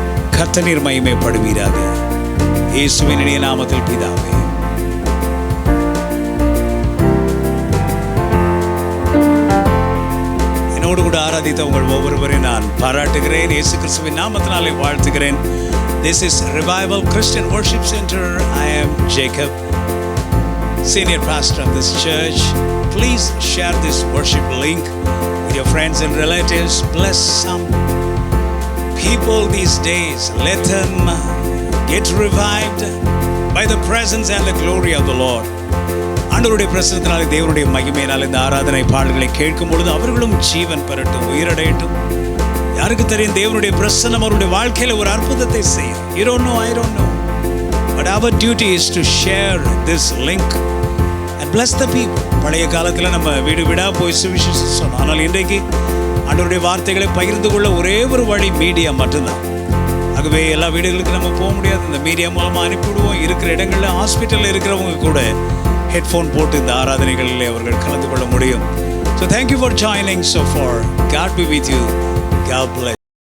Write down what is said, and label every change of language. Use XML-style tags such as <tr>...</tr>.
<ta>கர்த்தர் நீர் மகிமைப்படுவீராக. இயேசுவின் இனிய நாமத்தில் பிதாவே. என்னோடு கூட ஆராதித்த உங்கள் ஒவ்வொருவரையும் நான் பாராட்டுகிறேன். இயேசு கிறிஸ்துவின் நாமத்தினாலே வாழ்த்துகிறேன்.</ta> <en>This is Revival Christian Worship Center. I am Jacob, senior pastor of this church. Please share this worship link with your friends and relatives. Bless some people these days. Let them get revived by the presence and the glory of the Lord.</en> <ta>ஆண்டவருடைய பிரசன்னத்தினாலே, தேவனுடைய மகிமையினால் இந்த ஆராதனை பாடல்களை கேட்கும் பொழுது அவர்களும் ஜீவன் பெறட்டும், உயிரடையட்டும். யாருக்கு தெரியும், தேவனுடைய பிரசன்னம் அவருடைய வாழ்க்கையில் ஒரு அற்புதத்தை செய்யும்.</ta> <en>You don't know, I don't know, but our duty is to share this link and bless the people.</en> <ta>பழைய காலத்தில் நம்ம வீடு வீடாக போய் சுவிசேஷம் சொன்னோம். ஆனால் இன்றைக்கு ஆண்டவருடைய வார்த்தைகளை பகிர்ந்து கொள்ள ஒரே ஒரு வழி மீடியா மட்டும்தான். ஆகவே எல்லா வீடுகளுக்கு நம்ம போக முடியாது. இந்த மீடியா மூலமாக அனுப்பிவிடுவோம். இருக்கிற இடங்களில், ஹாஸ்பிட்டலில் இருக்கிறவங்க கூட ஹெட்ஃபோன் போட்டு இந்த ஆராதனைகளில் அவர்கள் கலந்து கொள்ள முடியும்.</ta> <en>So thank you for joining so far. God be with you. God bless.</en>